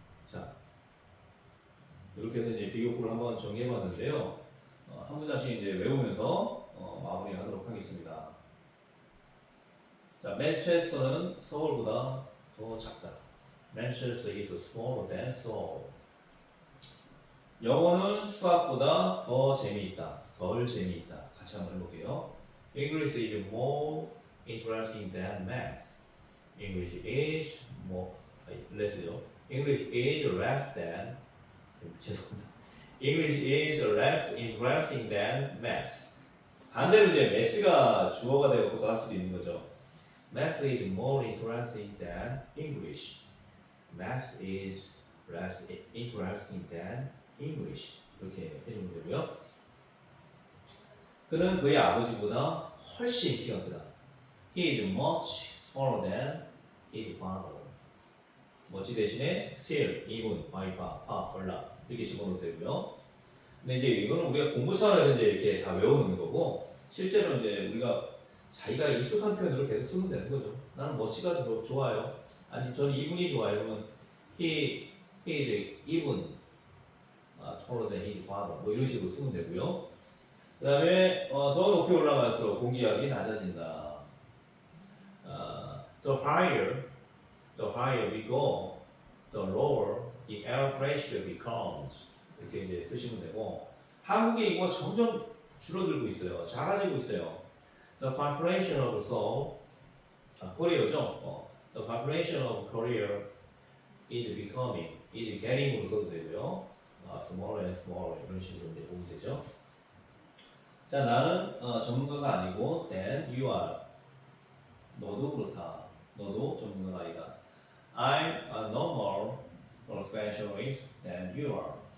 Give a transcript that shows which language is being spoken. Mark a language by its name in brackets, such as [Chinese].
[Korean] 자, 이렇게 해서 이제 비교법을 한번 정리해봤는데요. 한 문장씩 이제 외우면서 마무리하도록 하겠습니다. 자, 맨체스터는 서울보다 더 작다. [English] Manchester is smaller than Seoul. [Korean] 영어는 수학보다 더 재미있다. 덜 재미있다. 같이 한번 해볼게요. [English] English is more interesting than math. English is more, less요. English is less than, [Korean] 죄송합니다. [English] English is less interesting than math. [Korean] 반대로 이제 math가 주어가 되고 또 할 수도 있는 거죠. [English] Math is more interesting than English. Math is less interesting than English. [Korean] 이렇게 해주면 되고요. 그는 그의 아버지보다 훨씬 키가 크다. [English] He is much taller than his father. [Korean] much 대신에 still, even, by, 얼라 이렇게 집어넣어도 되고요. 근데 이제 이거는 우리가 공부 차원에서 이제 이렇게 다 외워놓는 거고, 실제로 이제 우리가 자기가 익숙한 표현으로 계속 쓰면 되는 거죠. 나는 much가 더 좋아요. 아니 저는 even이 좋아요. 그러면 [English] he is even taller than his father. [Korean] 뭐 이런 식으로 쓰면 되고요. 그 다음에 더 높이 올라갈수록 공기압이 낮아진다. [English] The higher we go, the lower the air pressure becomes. [Korean] 이렇게 이제 쓰시면 되고, 한국의 인구가 점점 줄어들고 있어요. 작아지고 있어요. [English] The population of Seoul, [Korean] 코리아죠. [English] The population of Korea is getting으로 [Korean] 써도 되고요. [English] smaller and smaller [Korean] 이런 식으로 이제 보면 되죠. 자, 나는 전문가가 아니고 [English] then you are. [Korean] 너도 그렇다. 너도 전문가가 아니다. [English] I'm no more a specialist than you are.